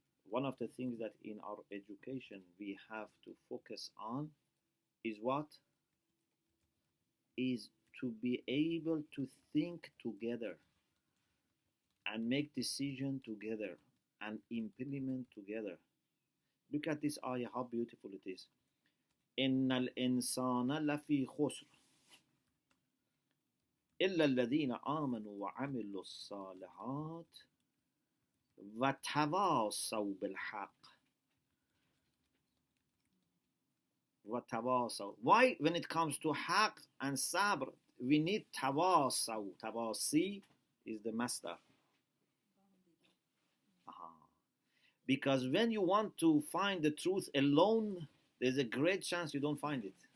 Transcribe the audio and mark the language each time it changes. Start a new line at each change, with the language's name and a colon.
English: One of the things that in our education we have to focus on is what? Is to be able to think together and make decision together and implement together. Look at this ayah, how beautiful it is.
Arabic: إن الإنسان لفي خسر إلا الذين آمنوا وعملوا الصالحات وتواصوا بالحق وتواصوا.
English: Why when it comes to haq and sabr we need tawasaw? Tawasi is the master. Because when you want to find the truth alone, there's a great chance you don't find it.